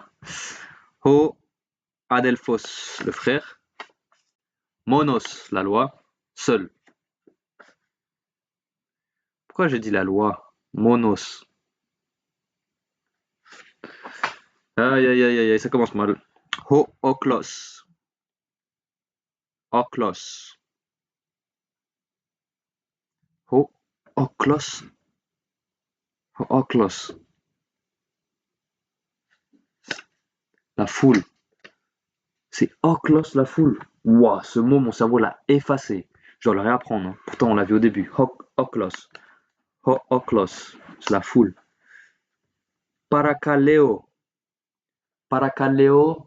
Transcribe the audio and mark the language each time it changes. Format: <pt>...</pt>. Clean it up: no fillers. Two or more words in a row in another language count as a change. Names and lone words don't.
<el>Ho Adelphos,</el> <fr>le frère. Monos, la loi. Seul. Pourquoi j'ai dit la loi? Monos. Aïe aïe aïe aïe, ça commence mal.</fr> <el>Ho Oklos. Oklos. Ho Oklos. Ho Oklos.</el> <fr>La foule. C'est Oklos, la foule. Ouah, ce mot, mon cerveau l'a effacé. Je dois le réapprendre, hein. Pourtant, on l'a vu au début.</fr> <el>Oklos. Ho Oklos.</el> <fr>C'est la foule.</fr> <el>Parakaleo. Parakaleo.</el>